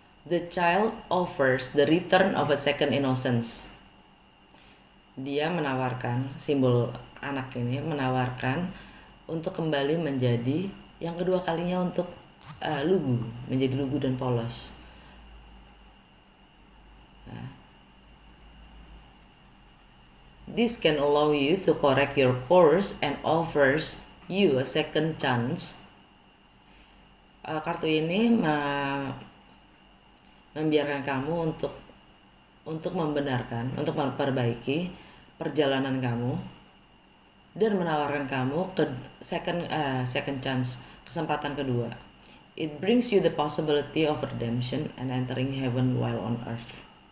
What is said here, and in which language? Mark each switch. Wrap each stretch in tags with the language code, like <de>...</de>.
<en>The child offers the return of a second innocence.</en> <id>Dia menawarkan, simbol anak ini menawarkan untuk kembali menjadi yang kedua kalinya untuk lugu, menjadi lugu dan polos.</id> <en>This can allow you to correct your course and offers you a second chance.</en> <id>Kartu ini membiarkan kamu untuk membenarkan, untuk memperbaiki perjalanan kamu dan menawarkan kamu ke second chance, kesempatan kedua.</id> <en>It brings you the possibility of redemption and entering heaven while on earth.</en>